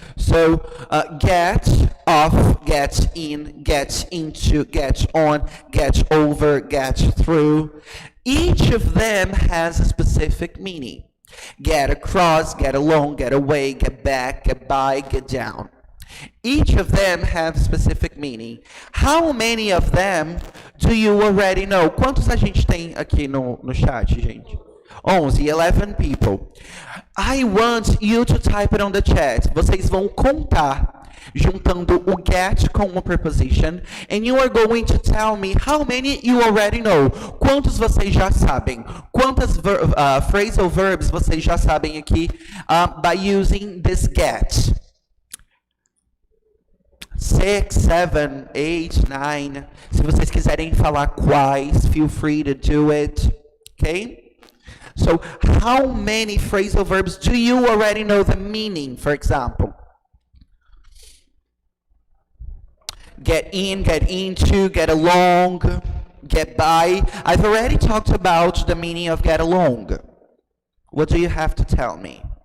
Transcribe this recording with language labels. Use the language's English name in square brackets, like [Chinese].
[English] So get off, get in, get into, get on, get over, get through. Each of them has a specific meaning. Get across, get along, get away, get back, get by, get down. Each of them have specific meaning. How many of them do you already know? [Portuguese] Quantos a gente tem aqui no chat, gente? [English] 11 people. I want you to type it on the chat. [Portuguese] Vocês vão contar juntando o get com uma preposition, [English] and you are going to tell me how many you already know. [Portuguese] Quantos vocês já sabem? Quantas phrasal verbs vocês já sabem aqui [English] by using this get? 6, 7, 8, 9. [Portuguese] Se vocês quiserem falar quais, [English] feel free to do it. Okay? So how many phrasal verbs do you already know the meaning? For example, get in, get into, get along, get by. I've already talked about the meaning of get along. What do you have to tell me?